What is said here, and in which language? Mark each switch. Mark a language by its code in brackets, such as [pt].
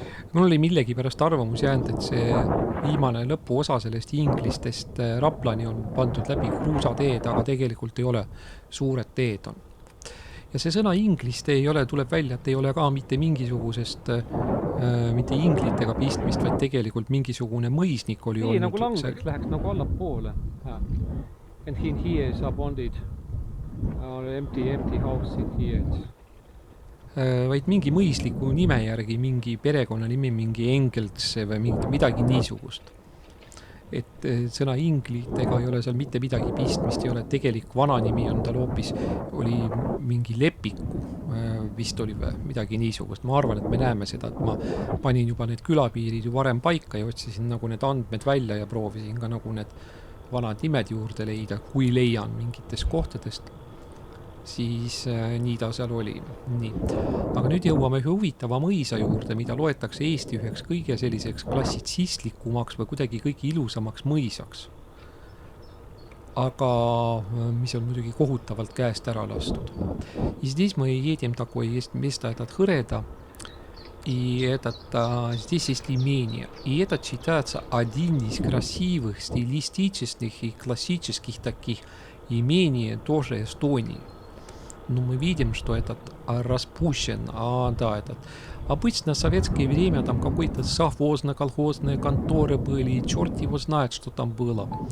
[et] Mul oli millegi pärast arvamus jäänud, et see viimane lõpuosa sellest Inglistest Raplani on pandud läbi kruusateed, aga tegelikult ei ole, suured teed on. Ja see sõna Ingliste ei ole, tuleb välja, et ei ole ka mitte mingisugusest, mitte inglitega pistmist, vaid tegelikult mingisugune mõisnik oli olnud. Ei, nagu langeks läheks nagu allapoole. [en] And here is abonded empty house in here. [et] Vaid mingi mõisliku nime järgi, mingi perekonna nimi, mingi Engeltse või midagi niisugust. Et sõna inglitega ei ole seal mitte midagi pistmist, ei ole tegelik vana nimi on tal hoopis, oli mingi Lepiku, vist oli midagi niisugust. Ma arvan, et me näeme seda, et ma panin juba need külapiirid ju varem paika ja otsisin nagu need andmed välja ja proovisin ka nagu need vanad nimed juurde leida, kui leian mingitest kohtadest. Siis nii ta seal oli. Nii. Aga nüüd jõuame ühe huvitava mõisa juurde, mida loetakse Eesti üheks kõige selliseks klassitsistlikumaks või kuidagi kõige ilusamaks mõisaks. Aga mis on muidugi kohutavalt käest ära lastud. [ru] И здесь мы едем, такое есть место, этот Хреда, и здесь есть имение. И это считается один из красивых, стилистических и классических таких имений тоже Эстонии. Ну, мы видим, что этот распущен. Обычно в советское время там какой-то совхозно-колхозные конторы были, и черт его знает, что там было.